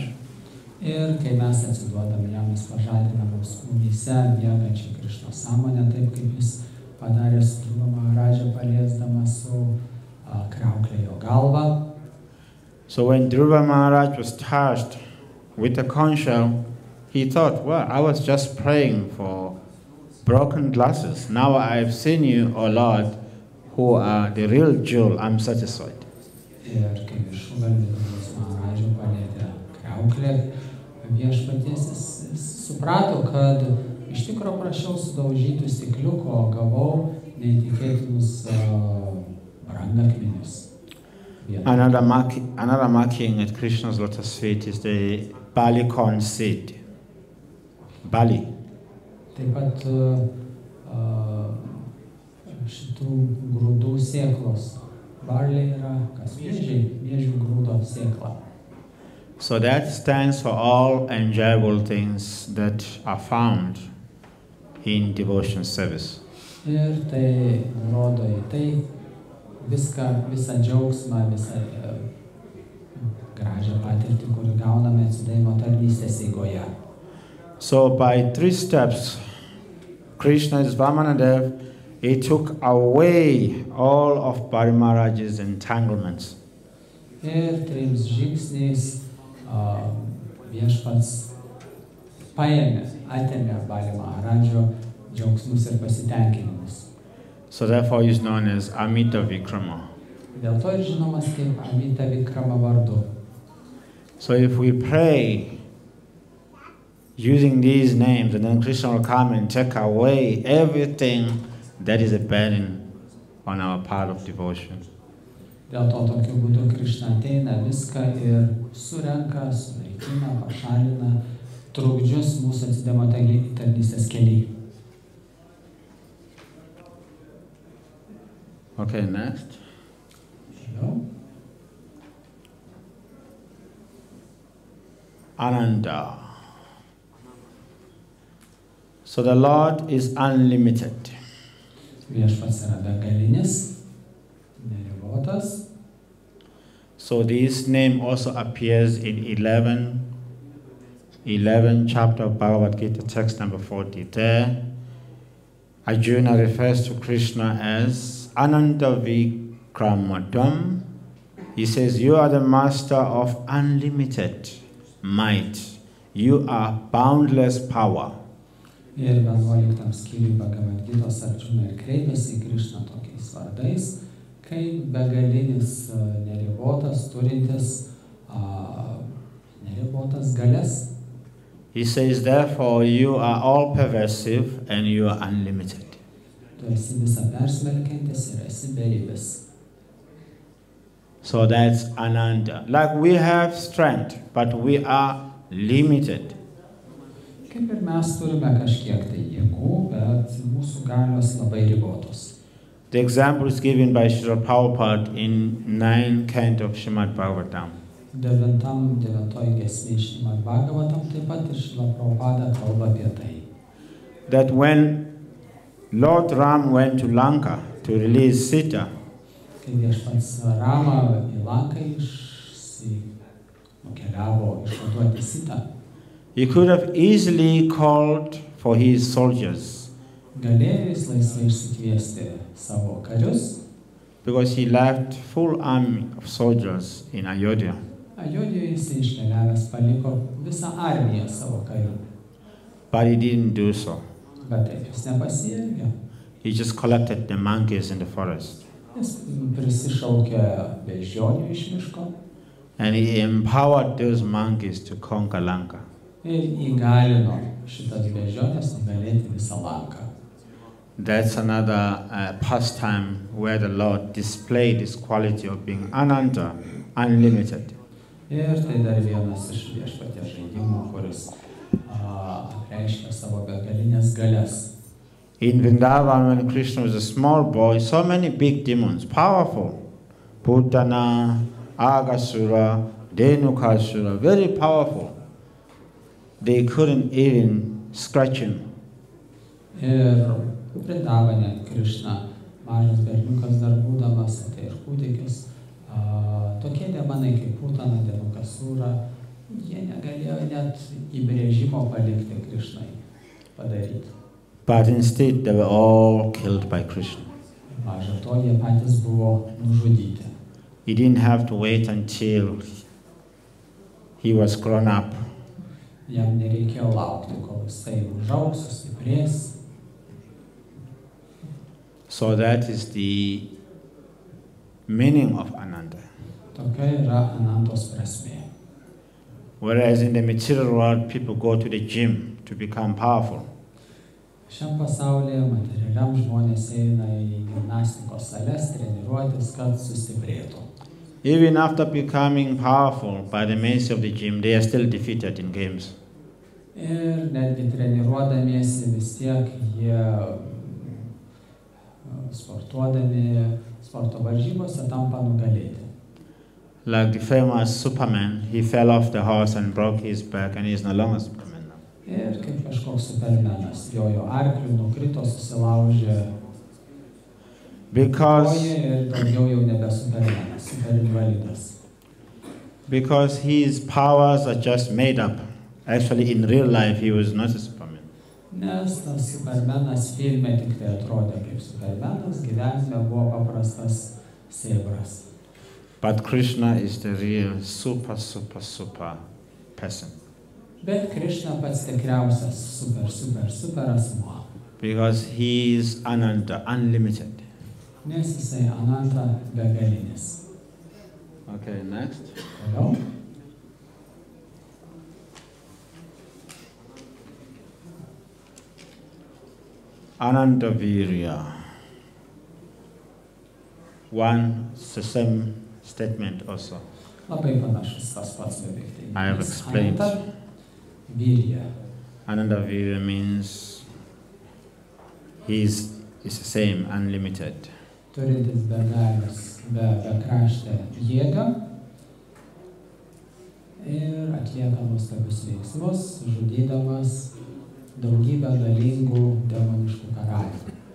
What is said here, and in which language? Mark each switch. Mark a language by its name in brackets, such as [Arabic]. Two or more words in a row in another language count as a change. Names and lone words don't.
[Lithuanian] Ir kai mes atsiduodam jam, jis pažadina mūsų kūnyse miegančią Krišnos sąmonę, taip kaip jis padarė su Dhruva Maharadža, paliesdamas su kriauklė jo galvą. [English] So when Dhruva Maharaj was touched with the conch shell, he thought, well, I was just praying for broken glasses. Now I have seen you, O Lord, who are the real jewel. I'm satisfied. [Lithuanian] Ir kai viršugalvį Dhruva Maharadža palėtė kriauklė, viešpaties jis suprato, kad iš tikro prašiau sudaužytų stikliukų, o gavau neįtikėtinus brangakmenius. [English] Another marking at Krishna's lotus feet is the barley corn seed. Barley. [Lithuanian] Taip pat šitų grūdų sėklos. Barley yra kas miežių grūdo sėkla. [English] So that stands for all enjoyable things that are found in devotion service. [Lithuanian] Ir tai rodo į tai visą džiaugsmą, visą gražią patirtį, kurį gauname atsidavimo tarnystės eigoje. [English] So by 3 steps, Krishna's Vamanadev, he took away all of Bali Maharaj's entanglements. [Lithuanian] Ir 3 žingsniais viešpats atėmė Bali Maharadžo džiaugsmus ir pasitenkinimus. [English] So therefore he is known as Amita Vikrama. [Lithuanian] Dėl to ir žinomas kaip Amita Vikrama vardu. [English] So if we pray using these names, and then Krishna will come and take away everything that is a burden on our path of devotion. [Lithuanian] Dėl to tokiu būdu Krishna ateina viską ir surenka, sunaikina, pašalina trukdžius mūsų atsidavimo tarnystės kelyje. [English] Okay, next. Ananda. So the Lord is unlimited. [Lithuanian] Viešpats yra begalinis, neribotas. [English] So this name also appears in 11 chapter of Bhagavad Gita, text number 40. There, Arjuna refers to Krishna as Ananta Vikramadam. He says, you are the master of unlimited might. You are boundless power. [Lithuanian] Ir 11 skyriui Bhagavad Gitos Arjuna ir kreipiasi į Krishną tokiais vardais, kaip begalinis, neribotas, turintis neribotas galias. [English] He says, therefore, you are all pervasive and you are unlimited. [Lithuanian] Tu esi visą persmelkiantis ir esi beribis. [English] So that's Ananda. Like we have strength, but we are limited. [Lithuanian] Kaip ir mes turime kažkiek tai jėgų, bet mūsų galios labai ribotos. [English] The example is given by Srila Prabhupada in 9th canto of Srimad Bhagavatam. [Lithuanian] 9 giesmė Srimad Bhagavatam taip pat ir Srila Prabhupada kalba apie tai. [English] That when Lord Ram went to Lanka to release Sita, [Lithuanian] kai viešpats Rama į Lanką nukeliavo išvaduoti Sitą, [English] he could have easily called for his soldiers. [Lithuanian] Galėjo jis laisvai išsikviesti savo karius, [English] because he left full army of soldiers in Ayodhya. [Lithuanian] Ajodhjoje jis iškeliavęs paliko visą armiją savo karių. [English] But he didn't do so. [Lithuanian] Bet taip jis nepasielgė. [English] He just collected the monkeys in the forest. [Lithuanian] Jis prisišaukė beždžionių iš miško. [English] And he empowered those monkeys to conquer Lanka. [Lithuanian] Ir įgalino šitas beždžionės nugalėti visą Lanką. [English] That's another pastime where the Lord displayed this quality of being Ananta, unlimited. [Lithuanian] Ir tai dar vienas iš viešpaties žaidimų, kuris reiškia savo begalinės galias. [English] In Vrindavan, when Krishna was a small boy, so many big demons, powerful Putana, Aghasura, Dhenukasura, very powerful. They couldn't even scratch him. [Lithuanian] Ir Vrindavane Krishna, mažas berniukas dar būdamas, tai ir kūdikis, tokie demonai kaip Putana, Dhenukasura, jie negalėjo net įbrėžimo palikti Krishnai padaryti. [English] But instead they were all killed by Krishna. [Lithuanian] Maža to, jie patys buvo nužudyti. [English] He didn't have to wait until he was grown up. [Lithuanian] Jam nereikėjo laukti, kol jisai užaugs, sustiprės. [English] So that is the meaning of Ananda. [Lithuanian] Tokia yra Anandos prasmė. [English] Whereas in the material world, people go to the gym to become powerful. [Lithuanian] Šiam pasaulyje materialiam žmonės eina į gimnastikos sales treniruotis, kad sustiprėtų. [English] Even after becoming powerful by the means of the gym, they are still defeated in games. [Lithuanian] Ir netgi treniruodamiesi vis tiek jie sportuodami sporto varžybose tampa nugalėti. [English] Like the famous Superman, he fell off the horse and broke his back and he is no longer Superman now. [Lithuanian] Ir kaip kažkoks supermenas, jojo arkliu nukrito, susilaužė koją ir daugiau jau nebe supermenas, superinvalidas. [English] Because his powers are just made up. Actually, in real life, he was not a Superman. [Lithuanian] Nes tas supermenas filme tik tai atrodė kaip supermenas, gyvenime buvo paprastas sėbras. [English] But Krishna is the real super person. [Lithuanian] Bet Krishna pats tikriausias super asmuo. [English] Because he is Ananta, unlimited. [Lithuanian] Nes jisai Ananta begalinis. [English] Okay, next. [Lithuanian] Toliau. [English] Ananta Virya. One, it's the same statement also. [Lithuanian] Labai panašus tas pats beveik. [English] I have explained. Ananta Virya. Ananta Virya means is the same, unlimited. [Lithuanian] Turintis bekraštę jėgą ir atlieka nuostabius veiksmus, žudydamas daugybę galingų demoniškų karalių.